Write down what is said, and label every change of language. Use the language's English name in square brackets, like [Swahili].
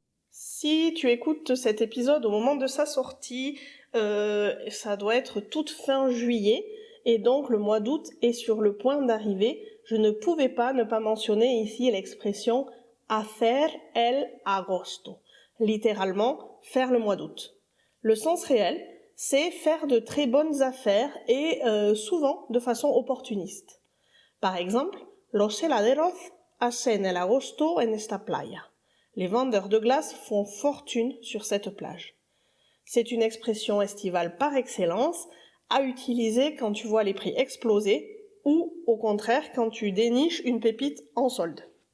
[French] Si tu écoutes cet épisode au moment de sa sortie, ça doit être toute fin juillet, et donc le mois d'août est sur le point d'arriver. Je ne pouvais pas ne pas mentionner ici l'expression [Spanish] hacer el agosto, [French] littéralement faire le mois d'août. Le sens réel, c'est faire de très bonnes affaires et souvent de façon opportuniste. Par exemple, [Spanish] los heladeros hacen el agosto en esta playa. [French] Les vendeurs de glace font fortune sur cette plage. C'est une expression estivale par excellence, à utiliser quand tu vois les prix exploser ou, au contraire, quand tu déniches une pépite en solde.